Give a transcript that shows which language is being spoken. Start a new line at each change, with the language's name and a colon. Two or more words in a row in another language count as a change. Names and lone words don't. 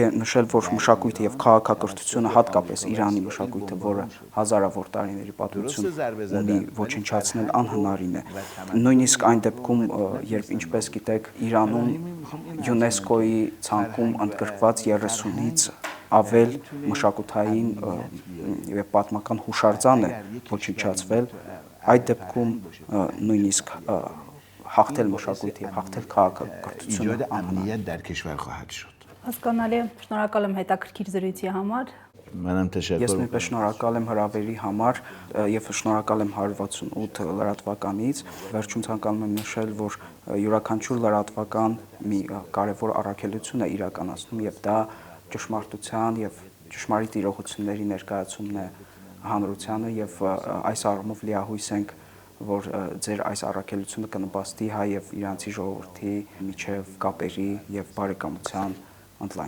Armenian: նշել, որ մշակույթը եւ քաղաքակրթությունը, հատկապես Իրանի մշակույթը, որը հազարավոր տարիների պատմություն ունի, ոչնչացնել անհնարին է։ Նույնիսկ այն դեպքում, երբ ինչպես գիտեք, Իրանում ՅՈՒՆԵՍԿՕ-ի ցանկում ընդգրկված 30-ից ավել մշակութային եւ պատմական հուշարձան է ոչնչացվել, այդ դեպքում նույնիսկ հաղթել մշակույթի եւ հաղթել քաղաքակրթությունը
Persian: ایجاد امنیت در کشور خواهد شد.
Armenian: Հասկանալի է, շնորհակալ եմ հետաքրքիր զրույցի համար։
Persian: منم تشکر
Armenian: Ես նույնպես շնորհակալ եմ հրավերի համար եւ շնորհակալ եմ 168 լրատվականից։ Վերջում ցանկանում եմ նշել, որ յուրաքանչյուր լրատվական մի կարևոր առաքելություն է իրականացնում եւ դա ճշմարտության եւ ճշմարիտ իրողությունների ներկայացումն է հանրությանը եւ այս առումով լիահույս ենք, որ ձեր այս առաքելությունը կնպաստի հայ եւ իրանցի ժողովրդի միջև կապերի եւ բարեկամության ընդլայնման։